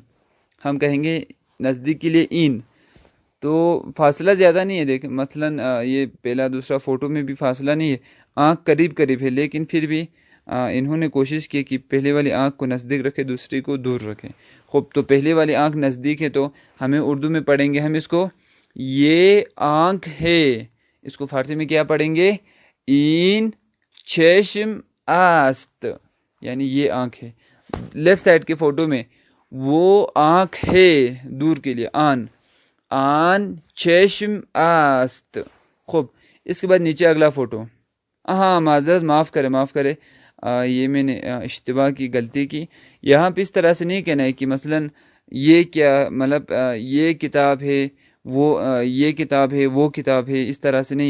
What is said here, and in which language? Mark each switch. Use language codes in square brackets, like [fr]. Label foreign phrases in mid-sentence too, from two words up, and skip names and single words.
[ur] ہم کہیں گے نزدیک کے لیے این. تو فاصلہ زیادہ نہیں ہے، دیکھیں مثلا یہ پہلا دوسرا فوٹو میں بھی فاصلہ نہیں ہے، آنکھ قریب ہے، لیکن پھر بھی انہوں نے کوشش کی کہ پہلے والی آنکھ کو نزدیک رکھے، دوسری کو دور رکھیں. خوب، تو پہلے والی آنکھ نزدیک ہے تو ہمیں اردو میں پڑھیں گے ہم اس کو یہ آنکھ ہے. اس کو فارسی میں کیا پڑھیں گے؟ [fa] این چشم است [ur] یعنی یہ آنکھ ہے. لیفٹ سائڈ کے فوٹو میں وہ آنکھ ہے، دور کے لیے [fa] آن چشم است. [ur] خوب، اس کے بعد نیچے اگلا فوٹو. ہاں معذرت، معاف کرے یہ میں نے اشتباہ کی، غلطی کی. یہاں پہ اس طرح سے نہیں کہنا ہے کہ مثلا یہ کیا، مطلب یہ کتاب ہے، یہ کتاب ہے، وہ کتاب ہے، اس طرح سے نہیں.